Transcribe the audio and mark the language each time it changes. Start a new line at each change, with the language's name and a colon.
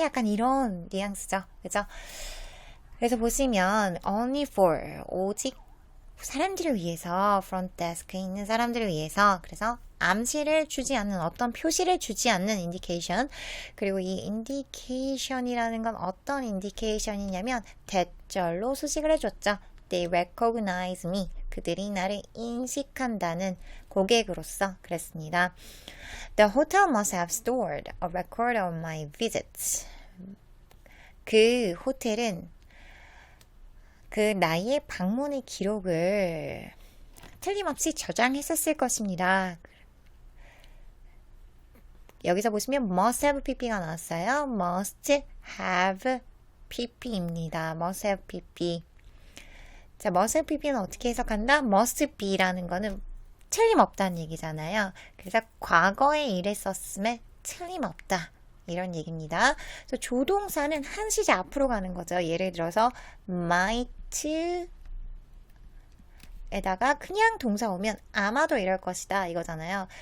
Korean: 약간 이런 뉘앙스죠. 그죠? 그래서 보시면 only for 오직 사람들을 위해서 front desk에 있는 사람들을 위해서 그래서 암시를 주지 않는 어떤 표시를 주지 않는 indication 그리고 이 indication이라는 건 어떤 indication이냐면 대절로 수식을 해줬죠.
English: They recognize me.
Korean: 그들이 나를 인식한다는 고객으로서 그랬습니다.
English: The hotel must have stored a record of my visits.
Korean: 그 호텔은 그 나의 방문의 기록을 틀림없이 저장했었을 것입니다. 여기서 보시면 must have pp가 나왔어요. must have pp입니다. must have pp. 자, must have pp는 어떻게 해석한다? must be라는 거는 틀림없다는 얘기잖아요. 그래서 과거에 일했었음에 틀림없다. 이런 얘기입니다. 그래서 조동사는 한 시제 앞으로 가는 거죠. 예를 들어서 might 에다가 그냥 동사 오면 아마도 이럴 것이다 이거잖아요.